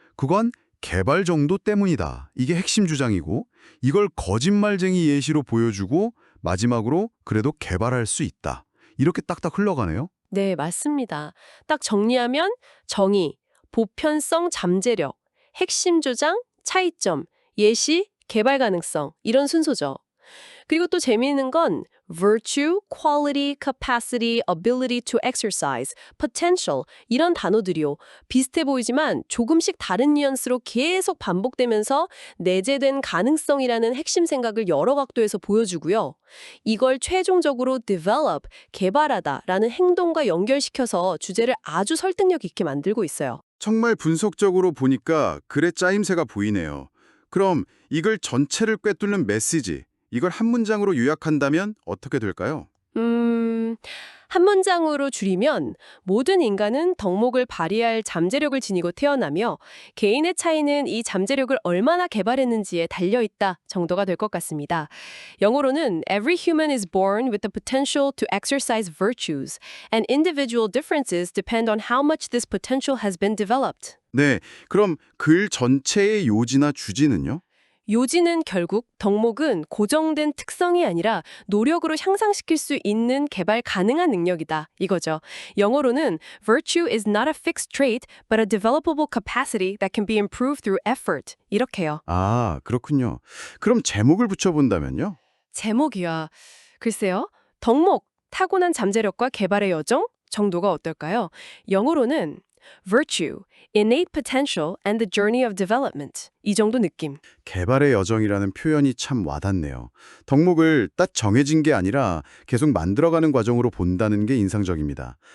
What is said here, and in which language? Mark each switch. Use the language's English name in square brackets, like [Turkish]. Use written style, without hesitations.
[Korean] 그건 개발 정도 때문이다. 이게 핵심 주장이고 이걸 거짓말쟁이 예시로 보여주고 마지막으로 그래도 개발할 수 있다. 이렇게 딱딱 흘러가네요. 네, 맞습니다. 딱 정리하면 정의, 보편성, 잠재력, 핵심 주장, 차이점, 예시, 개발 가능성 이런 순서죠. 그리고 또 재미있는 건 virtue, quality, capacity, ability to exercise, potential 이런 단어들이요. 비슷해 보이지만 조금씩 다른 뉘앙스로 계속 반복되면서 내재된 가능성이라는 핵심 생각을 여러 각도에서 보여주고요. 이걸 최종적으로 develop, 개발하다라는 행동과 연결시켜서 주제를 아주 설득력 있게 만들고 있어요. 정말 분석적으로 보니까 글의 짜임새가 보이네요. 그럼 이걸 전체를 꿰뚫는 메시지, 이걸 한 문장으로 요약한다면 어떻게 될까요? 한 문장으로 줄이면 모든 인간은 덕목을 발휘할 잠재력을 지니고 태어나며 개인의 차이는 이 잠재력을 얼마나 개발했는지에 달려있다 정도가 될 것 같습니다. 영어로는 [English] Every human is born with the potential to exercise virtues, and individual differences depend on how much this potential has been developed. [Korean] 네, 그럼 글 전체의 요지나 주지는요? 요지는 결국 덕목은 고정된 특성이 아니라 노력으로 향상시킬 수 있는 개발 가능한 능력이다 이거죠. 영어로는 [English] Virtue is not a fixed trait, but a developable capacity that can be improved through effort. [Korean] 이렇게요. 아, 그렇군요. 그럼 제목을 붙여본다면요? 제목이야. 글쎄요. 덕목, 타고난 잠재력과 개발의 여정 정도가 어떨까요? 영어로는 [English] Virtue, innate potential and the journey of development. [Korean] 이 정도 느낌. 개발의 여정이라는 표현이 참 와닿네요. 덕목을 딱 정해진 게 아니라 계속 만들어가는 과정으로 본다는 게 인상적입니다.